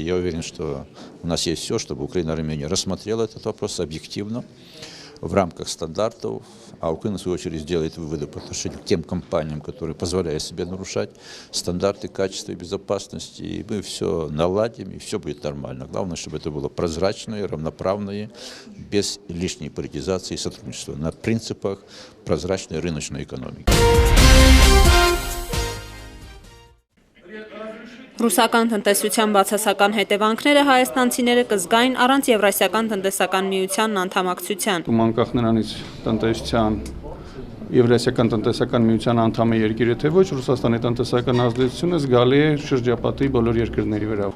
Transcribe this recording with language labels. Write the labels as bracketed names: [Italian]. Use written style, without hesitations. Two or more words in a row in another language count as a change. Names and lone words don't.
[Russian] Я уверен, что у нас есть все, чтобы Украина и Армения рассмотрела этот вопрос объективно, в рамках стандартов, а Украина, в свою очередь, сделает выводы по отношению к тем компаниям, которые позволяют себе нарушать стандарты качества и безопасности, и мы все наладим, и все будет нормально. Главное, чтобы это было прозрачное, равноправное, без лишней политизации и сотрудничества, на принципах прозрачной рыночной экономики. [Armenian] Ռուսական տնտեսության բացասական հետևանքները հայաստանցիները կզգային առանց Եվրասիական տնտեսական միությանն անդամակցության։ Անկախ նրանից տնտեսության Եվրասիական տնտեսական միության անդամ է երկիրը թե ոչ, Ռուսաստանի տնտեսական ազդեցությունը զգալի է շրջապատի բոլոր երկրների վրա։